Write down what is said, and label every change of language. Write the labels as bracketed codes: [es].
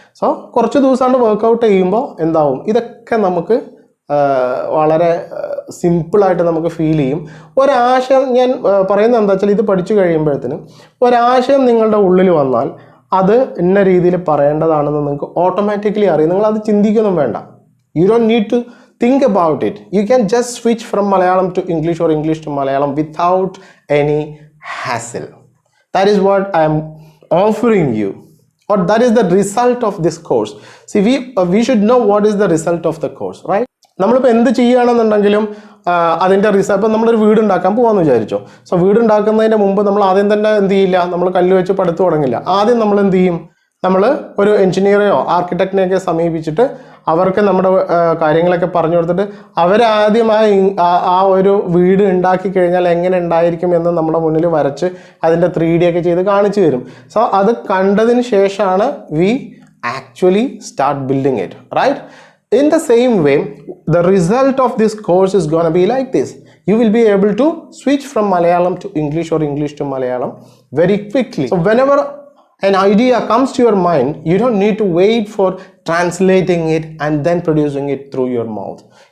[ml] So കുറച്ച് ദിവസമാണ് workout ചെയ്യുമ്പോൾ എന്താവും, ഇതൊക്കെ നമുക്ക് വളരെ സിമ്പിളായിട്ട് നമുക്ക് ഫീൽ ചെയ്യും. ഒരാശയം, ഞാൻ പറയുന്നത് എന്താ വെച്ചാൽ, ഇത് പഠിച്ചു കഴിയുമ്പോഴത്തേനും ഒരാശയം നിങ്ങളുടെ ഉള്ളിൽ വന്നാൽ അത് ഇന്ന രീതിയിൽ പറയേണ്ടതാണെന്ന് നിങ്ങൾക്ക് ഓട്ടോമാറ്റിക്കലി അറിയും. നിങ്ങൾ അത് ചിന്തിക്കൊന്നും വേണ്ട. [en] You don't need to think about it. You can just switch from Malayalam to English or English to Malayalam without any hassle. That is what I am offering you, or that is the result of this course. See, we should know what is the result of the course, right? [ml] നമ്മളിപ്പോൾ എന്ത് ചെയ്യുകയാണെന്നുണ്ടെങ്കിലും അതിൻ്റെ result. ഇപ്പം നമ്മളൊരു വീട് ഉണ്ടാക്കാൻ പോകാമെന്ന് വിചാരിച്ചോ. So വീട് ഉണ്ടാക്കുന്നതിൻ്റെ മുമ്പ് നമ്മൾ ആദ്യം തന്നെ എന്ത് ചെയ്യില്ല, നമ്മൾ കല്ല് വെച്ച് പടുത്തു തുടങ്ങില്ല. ആദ്യം നമ്മൾ എന്ത് ചെയ്യും, നമ്മൾ ഒരു എഞ്ചിനീയറെയോ ആർക്കിടെക്റ്റിനെയൊക്കെ സമീപിച്ചിട്ട് അവർക്ക് നമ്മുടെ കാര്യങ്ങളൊക്കെ പറഞ്ഞു കൊടുത്തിട്ട് അവരാദ്യമായി ആ ഒരു വീട് ഉണ്ടാക്കി കഴിഞ്ഞാൽ എങ്ങനെ ഉണ്ടായിരിക്കും എന്ന് നമ്മുടെ മുന്നിൽ വരച്ച് അതിൻ്റെ 3D ഒക്കെ ചെയ്ത് കാണിച്ചു തരും. [en] so [ml] അത് കണ്ടതിന് ശേഷമാണ് [en] We actually start building it, right? In the same way, the result of this course is going to be like this. You will be able to switch from Malayalam to English or English to Malayalam very quickly. So whenever an idea comes to your mind, you don't need to wait for translating it and then producing it through your mouth.